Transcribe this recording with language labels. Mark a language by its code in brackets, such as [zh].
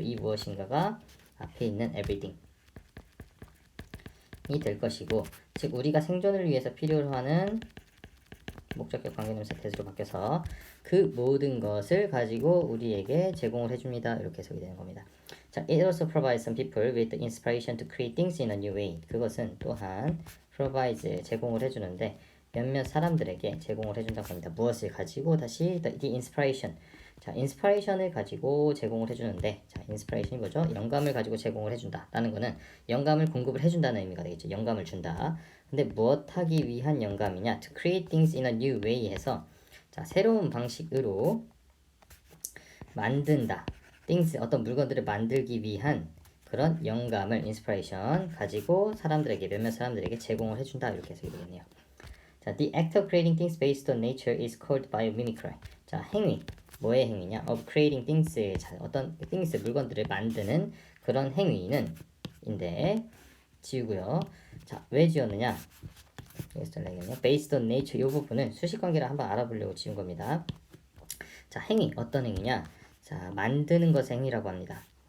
[ko] 이 무엇인가가 앞에 있는 everything 이 될 것이고, 즉 우리가 생존을 위해서 필요로 하는 목적격 관계대명사 대수로 바뀌어서 그 모든 것을 가지고 우리에게 제공을 해줍니다, 이렇게 해석이 되는 겁니다. [en] 자, it also provides some people with the inspiration to create things in a new way. [ko] 그것은 또한 provides 제공을 해주는데 몇몇 사람들에게 제공을 해준다고 합니다. 무엇을 가지고? [en] 다시 the inspiration. [ko] 자, inspiration을 가지고 제공을 해주는데, 자, inspiration이 뭐죠? 영감을 가지고 제공을 해준다 라는 거는 영감을 공급을 해준다는 의미가 되겠죠. 영감을 준다. 근데 무엇 하기 위한 영감이냐? [en] To create things in a new way [ko] 해서, 자, 새로운 방식으로 만든다. things, 어떤 물건들을 만들기 위한 그런 영감을 inspiration 가지고 사람들에게, 몇몇 사람들에게 제공을 해준다, 이렇게 해석이 되겠네요. [en] 자, the act of creating things based on nature is called biomimicry. [ko] 자, 행위, 뭐의 행위냐? [en] of creating things, [ko] 자, 어떤 things, 물건들을 만드는 그런 행위는 인데 지우고요. 자, 왜 지웠느냐? [en] based on nature [ko] 이 부분은 수식관계를 한번 알아보려고 지운 겁니다. 자, 행위, 어떤 행위냐? 자, 만드는 것의 행위라고 합니다.